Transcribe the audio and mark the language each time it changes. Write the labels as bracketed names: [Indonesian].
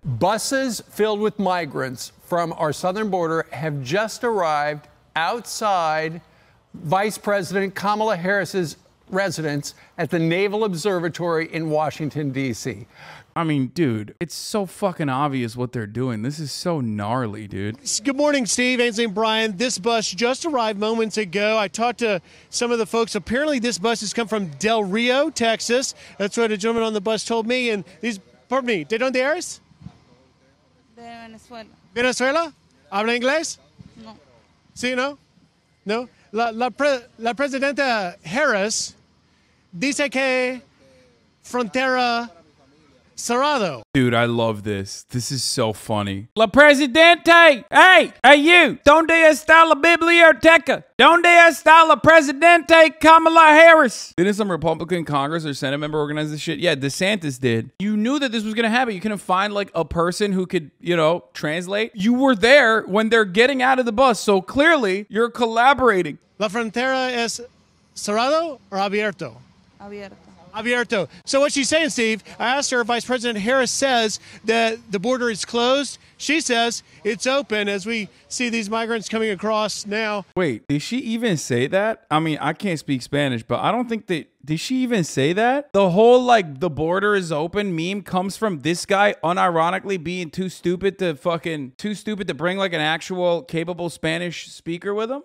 [English] Buses filled with migrants from our southern border have just arrived outside Vice President Kamala Harris's residence at the Naval Observatory in Washington, D.C. I mean, dude, it's so fucking obvious what they're doing. This is so gnarly, dude. Good morning, Steve, Ainsley, and Brian. This bus just arrived moments ago. I talked to some of the folks. Apparently, this bus has come from Del Rio, Texas. That's what a gentleman on the bus told me. And these, pardon me, [Spanish] ¿de dónde eres? De Venezuela. ¿Venezuela? ¿Habla inglés? No. ¿Sí, no? ¿No? La presidenta Harris dice que frontera cerrado. [English] Dude, I love this. This is so funny. [Spanish] La Presidente! [English] Hey! Hey, you! [Spanish] ¿Dónde está la biblioteca? ¿Dónde está la Presidente Kamala Harris? [English] Didn't some Republican Congress or Senate member organize this shit? Yeah, DeSantis did. You knew that this was gonna happen. You couldn't find like a person who could, you know, translate. You were there when they're getting out of the bus, so clearly you're collaborating. [Spanish] La frontera es cerrado or abierto? Abierto. Abierto. [English] So what she's saying, Steve, I asked her if Vice President Harris says that the border is closed. She says it's open as we see these migrants coming across now. Wait, did she even say that? I mean, I can't speak Spanish, but I don't think that... Did she even say that? The whole, like, the border is open meme comes from this guy unironically being too stupid to bring, like, an actual capable Spanish speaker with him.